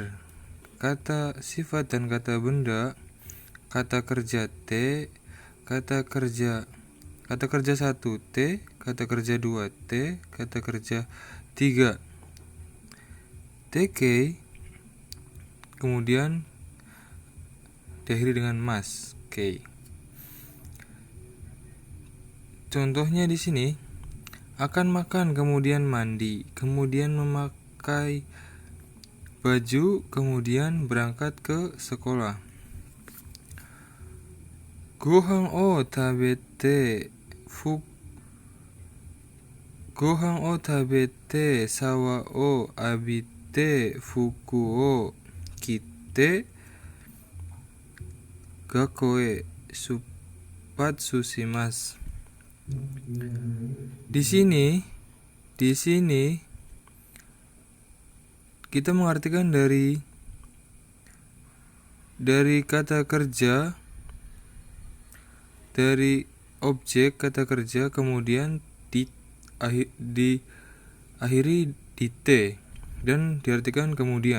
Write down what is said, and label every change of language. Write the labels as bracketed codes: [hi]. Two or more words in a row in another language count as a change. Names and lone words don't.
[id] Kata sifat dan kata benda, kata kerja T, kata kerja 1 T, kata kerja 2 T, kata kerja 3 TK, kemudian diakhiri dengan mas K. Contohnya di sini, akan makan kemudian mandi, kemudian memakai baju, kemudian berangkat ke sekolah. [ja] ご飯を食べてシャワーを浴びて服を着て学校へ出発します. [id] Di sini kita mengartikan dari kata kerja, dari objek kata kerja, kemudian diakhiri di T dan diartikan kemudian.